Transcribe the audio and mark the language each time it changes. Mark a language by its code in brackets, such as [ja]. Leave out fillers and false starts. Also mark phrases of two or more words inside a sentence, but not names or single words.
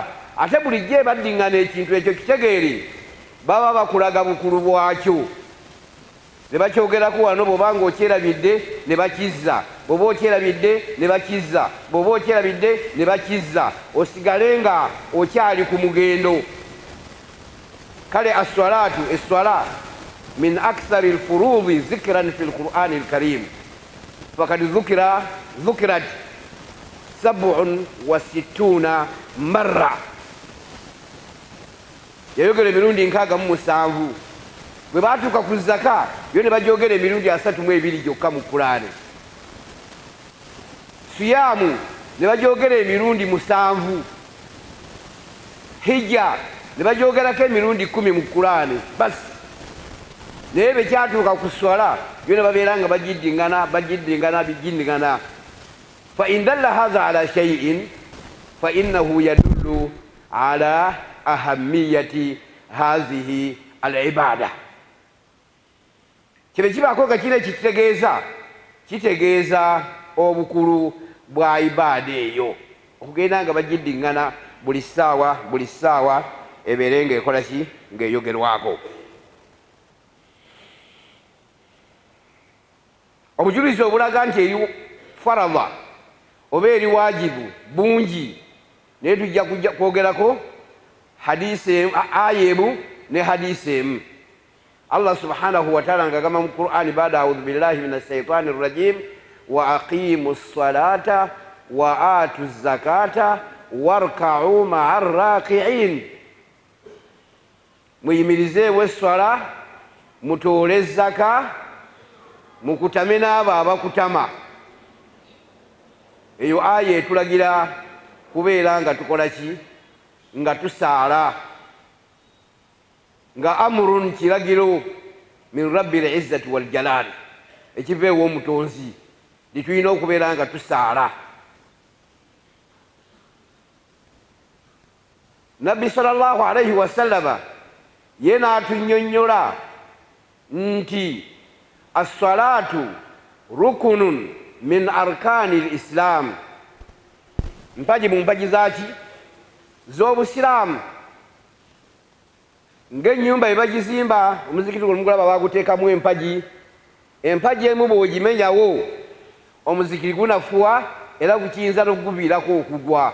[lg] Ate bulijjo baddiŋŋana ekintu ekyo kitegeere, baba bakulaga bukulu bwakyo. Ne bakyogerako wano, bw'oba ng'okyerabidde ne bakizza, bw'oba okyerabidde ne bakizza, bw'oba okyerabidde ne bakizza, osigale nga okyali ku mugendo. [ar] Kale الصلاة، الصلاة من أكثر الفروض ذكرا في القرآن الكريم، فقد ذكرت 67 مرة, [lg] yayogera emirundi 67. Bwe baatuuka ku zaka yo ne bagyogera emirundi 32 gyokka mu Qur'ani. Siyamu ne bagyogera emirundi 7. Hijja ne bagyogerako emirundi 10 mu Qur'ani basi. Naye bwe kyatuuka ku swala yo ne babeera nga bagiddiŋŋana. [ar] فإن دل هذا على شيء فإنه يدل على أهمية هذه العبادة. [lg] Kino kibaako nga kino kitegeeza obukulu bwa ibaada eyo, okugenda nga bagiddiŋŋana buli ssaawa ebeere ng'ekola ki? Ng'eyogerwako. Obujulizi obulaga nti eri farada oba eri waajibu bungi, naye tujja kwogerako hadisi ayebu ne hadisi [ar] الله سبحانه وتعالى [lg] ngagamba mu Qur'ani [ar] بعد أعوذ بالله من الشيطان الرجيم وأقيموا الصلاة وآتوا الزكاة واركعوا مع الراكعين, [lg] muyimirizeewo esswala mutoole zaka mukutame n'abo abakutama. Eyo aya etulagira kubeera nga tukola ki? Nga tusaala, nga [ar] amurun kiragiro من رب العزة والجلال, [lg] ekiva ew'omutonzi litulina okubeera nga tusaala. [ar] Nabbi صلى الله عليه وسلم [lg] ye n'atunnyonnyola nti [ar] الصلاة ركن من أركان الإسلام, [lg] mpaji mu mpaji zaki? Z'obusiraamu. Ng'ennyumba ebagizimba omuzikiti gw'omugulaba baguteekamu empaji, empaji emu bw'ogimenyawo omuzikiti gunafuwa era gukiyinza n'okuguviirako okugwa.